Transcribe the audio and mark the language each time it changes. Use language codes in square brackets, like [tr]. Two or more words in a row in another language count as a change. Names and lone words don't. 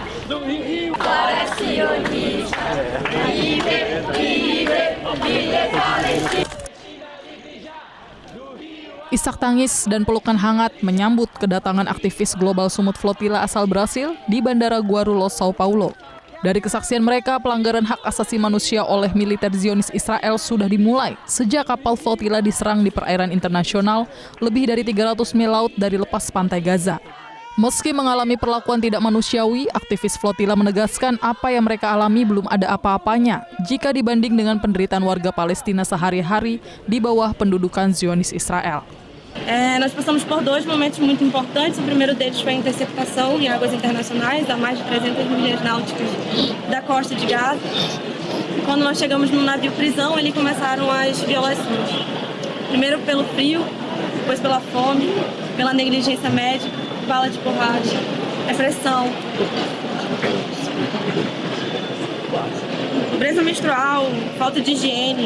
[pt] Do Rio para sionista, livre, livre, livre Palestina! [id] Isak tangis dan pelukan hangat menyambut kedatangan aktivis Global Sumut Flotilla asal Brasil di Bandara Guarulhos, Sao Paulo. Dari kesaksian mereka, pelanggaran hak asasi manusia oleh militer Zionis Israel sudah dimulai sejak kapal flotilla diserang di perairan internasional lebih dari 300 mil laut dari lepas pantai Gaza. Meski mengalami perlakuan tidak manusiawi, aktivis flotilla menegaskan apa yang mereka alami belum ada apa-apanya jika dibanding dengan penderitaan warga Palestina sehari-hari di bawah pendudukan Zionis Israel. [pt] Nós passamos por dois momentos muito importantes. O primeiro deles foi a interceptação em águas internacionais, a mais de 300 milhas náuticas da costa de Gaza. Quando nós chegamos no navio prisão, ali começaram as violações. Primeiro pelo frio, depois pela fome, pela negligência médica, bala de borracha, repressão, pobreza menstrual, falta de higiene.